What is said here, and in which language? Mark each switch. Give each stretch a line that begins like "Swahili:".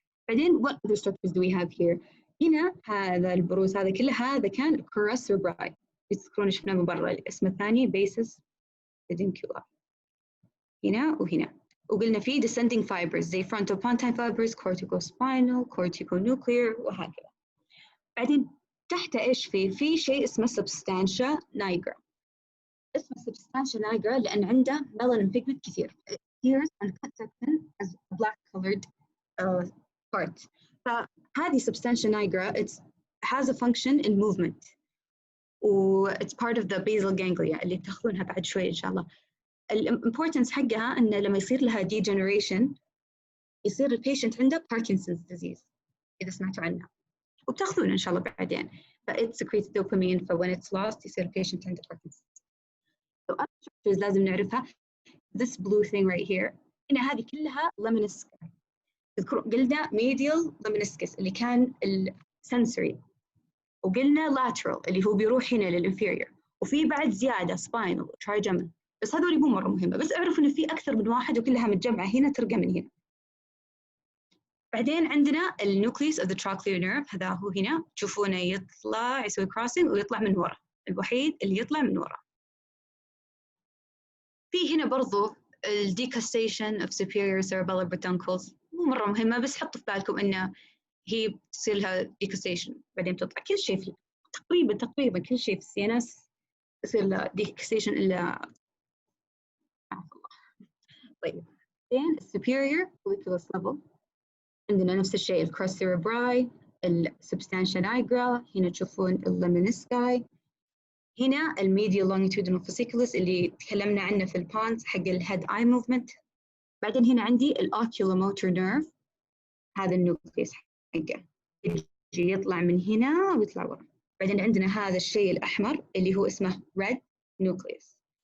Arabic: بعدين
English: what other structures do we have here؟
Arabic: هنا هذا البروز هذا كله، هذا كان crus cerebri، تذكرون شفناه من برا، الاسم الثاني basis peduncular، هنا وهنا، وقلنا فيه descending fibers زي frontopontine fibers، corticospinal، corticonuclear وهكذا. بعدين تحت ايش في شيء اسمه substantia nigra. اسمه substantia nigra لأن عنده melanin pigment كثير.
English: It appears and cuts as a black colored part.
Arabic: فهذه
English: substantia nigra it has a function in movement. It's part of the basal ganglia
Arabic: اللي بتاخذونها بعد شوي إن شاء الله. الامبورتنس حقها إن لما يصير لها degeneration يصير البيشنت عنده Parkinson's disease إذا سمعتوا عنها، وبتاخذونه إن شاء الله بعدين.
English: It secretes dopamine, so when it's lost
Arabic: يصير البيشنت عنده
English: Parkinson's. So other structures
Arabic: لازم نعرفها.
English: This blue thing right here،
Arabic: هنا هذه كلها
English: lemnisci.
Arabic: قلنا medial lemniscus اللي كان السنسوري، وقلنا lateral اللي هو بيروح هنا للانفيريور، وفي بعد زيادة spinal trigeminal، بس هذول مو مرة مهمة، بس اعرفوا إنه في أكثر من واحد وكلها متجمعة هنا ترجع من هنا. بعدين عندنا النوكليس of the trochlear nerve، هذا هو هنا تشوفونه يطلع يسوي crossing ويطلع من ورا، الوحيد اللي يطلع من ورا. في هنا برضو decussation of superior cerebellar peduncles، مو مرة مهمة، بس حطوا في بالكم إنه هي بتصير لها decussation بعدين تطلع كل شيء في تقريبا كل شيء في السينس يصير له decussation إلا طيب. بعدين superior colliculus level عندنا نفس الشيء crus cerebri، substantia nigra، هنا تشوفون lemnisci، هنا medial longitudinal fasciculus اللي تكلمنا عنه في البونز حق head eye movement. بعدين هنا عندي oculomotor nerve، هذا النوكليس حقه يجي يطلع من هنا ويطلع ورا. بعدين عندنا هذا الشيء الأحمر اللي هو اسمه red nucleus.